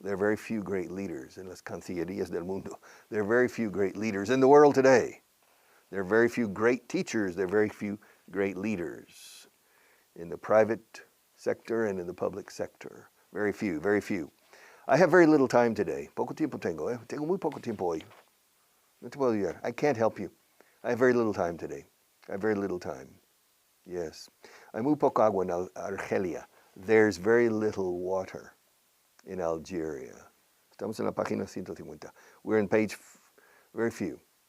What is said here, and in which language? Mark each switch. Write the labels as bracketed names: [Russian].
[English] There are very few great leaders in [Spanish] las cancillerías del mundo. [English] There are very few great leaders in the world today. There are very few great teachers. There are very few great leaders in the private sector and in the public sector. Very few, very few. I have very little time today. [Spanish] Poco tiempo tengo, Tengo muy poco tiempo hoy. No te puedo ayudar. [English] I can't help you. I have very little time today. I have very little time. Yes. [Spanish] Hay muy poco agua en Argelia. [English] There's very little water in Algeria. [Spanish] Estamos en la página 150. [English] We're in page very few.